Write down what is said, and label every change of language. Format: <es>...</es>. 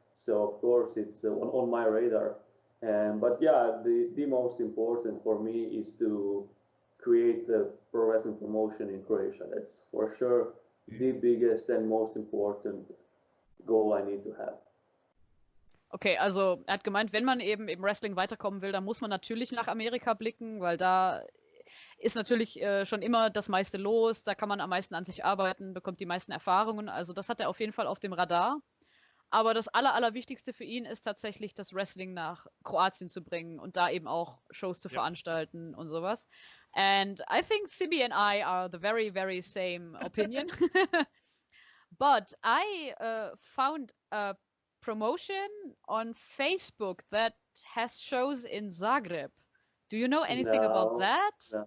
<en>So of course, it's on my radar. But yeah, the most important for me is to create a pro wrestling promotion in Croatia. That's for sure the biggest and most important goal I need to have.</en> <de>Okay, also er hat gemeint, wenn man eben im Wrestling weiterkommen will, dann muss man natürlich nach Amerika blicken, weil da ist natürlich schon immer das meiste los, da kann man am meisten an sich arbeiten, bekommt die meisten Erfahrungen, also das hat er auf jeden Fall auf dem Radar. Aber das Allerwichtigste für ihn ist tatsächlich, das Wrestling nach Kroatien zu bringen und da eben auch Shows zu veranstalten und sowas.</de> <en>And I think Simi and I are the very, very same opinion. But I found a promotion on Facebook that has shows in Zagreb. Do you know anything about that?</en>